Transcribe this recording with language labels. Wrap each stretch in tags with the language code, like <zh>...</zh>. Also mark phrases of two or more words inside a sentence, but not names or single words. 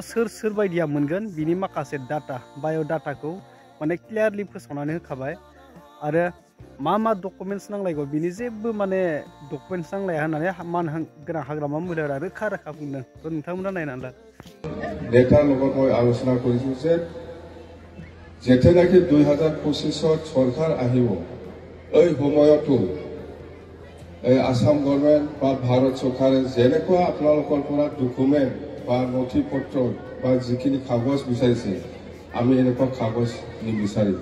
<brx>सोर बायदिया मोनगोन बिनि माखासे डाटा बाय'डाटाखौ माने क्लियारलि फोसावनानै होखाबाय आरो मा डकुमेन्ट्स नांलायगौ बिनि जेबो माने डकुमेन्ट्स नांलाया होननानै मानगोनां हाग्रामा महिलारिया रोखा बुंदों। नोंथांमोना नायनानै ला।</brx> <as>नेतार লগত মই আলোচনা কৰিছো যে যেতিয়ালৈকে 2025 সরকার আহিব এই সময়তো এই আসাম গভর্নমেন্ট বা ভারত সরকারে যেনেকুৱা আপোনালোকৰ পৰা ডকুমেন্ট বা নথিপত্ৰ বা যিখিনি কাগজ বিচাৰিছে আমি এনেকুৱা কাগজ নিবিচাৰিম।</as>